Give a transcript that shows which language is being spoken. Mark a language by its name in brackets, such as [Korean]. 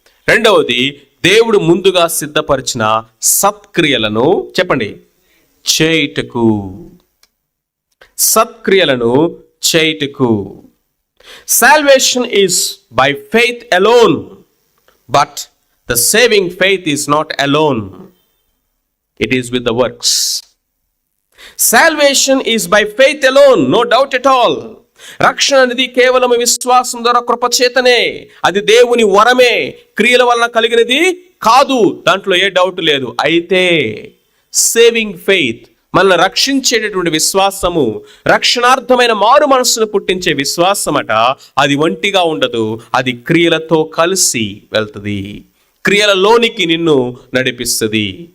[Telugu] రెండవది, దేవుడు ముందుగా సిద్ధపరిచిన సత్క్రియలను చెప్పండి చేయుటకు. సత్క్రియలను చేయుటకు. [English] Salvation is by faith alone, but the saving faith is not alone, it is with the works. Salvation is by faith alone, no doubt at all. [Telugu] రక్షణ అనేది కేవలం విశ్వాసం ద్వారా కృపచేతనే, అది దేవుని వరమే, క్రియల వలన కలిగినది కాదు, దాంట్లో ఏ డౌట్ లేదు. అయితే సేవింగ్ ఫెయిత్, మనల్ని రక్షించేటటువంటి విశ్వాసము, రక్షణార్థమైన మారు మనస్సును పుట్టించే విశ్వాసమట, అది ఒంటిగా ఉండదు, అది క్రియలతో కలిసి వెళ్తుంది, క్రియలలోనికి నిన్ను నడిపిస్తుంది.